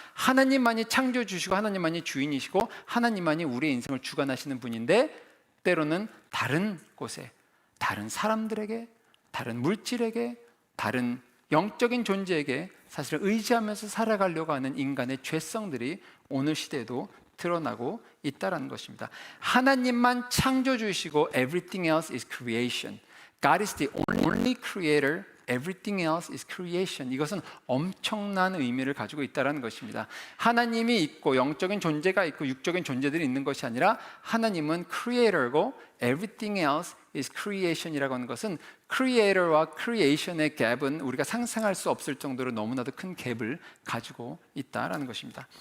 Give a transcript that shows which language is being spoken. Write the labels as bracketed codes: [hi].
[ko] 하나님만이 창조주시고 하나님만이 주인이시고 하나님만이 우리의 인생을 주관하시는 분인데, 때로는 다른 곳에, 다른 사람들에게, 다른 물질에게, 다른 영적인 존재에게 사실 의지하면서 살아가려고 하는 인간의 죄성들이 오늘 시대에도 드러나고 있다는 것입니다. 하나님만 창조주이시고 [en] everything else is creation. God is the only creator everything else is creation. [ko] 이것은 엄청난 의미를 가지고 있다는 것입니다. 하나님이 있고 영적인 존재가 있고 육적인 존재들이 있는 것이 아니라 하나님은 creator고 [en] everything else is creation [ko] 이라고 하는 것은 creator와 creation의 갭은 우리가 상상할 수 없을 정도로 너무나도 큰 갭을 가지고 있다는 것입니다.